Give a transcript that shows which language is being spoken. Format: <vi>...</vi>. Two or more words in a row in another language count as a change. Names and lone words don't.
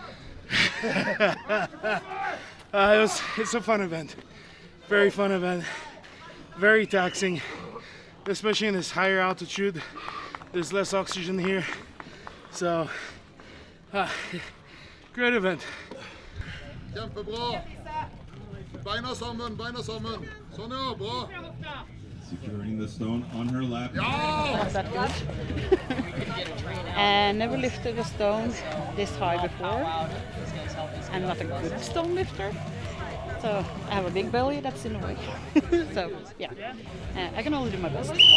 <en>It's a fun event, very fun event, very taxing, especially in this higher altitude. There's less oxygen here, so great event.</en> <no>Kjempebra. Beina sammen. Sånn, ja, bra.</no> <en>Securing the stone on her lap. Was that good? I never lifted a stone this high before. I'm not a good stone lifter, so I have a big belly that's in the way. So yeah, I can only do my best.</en>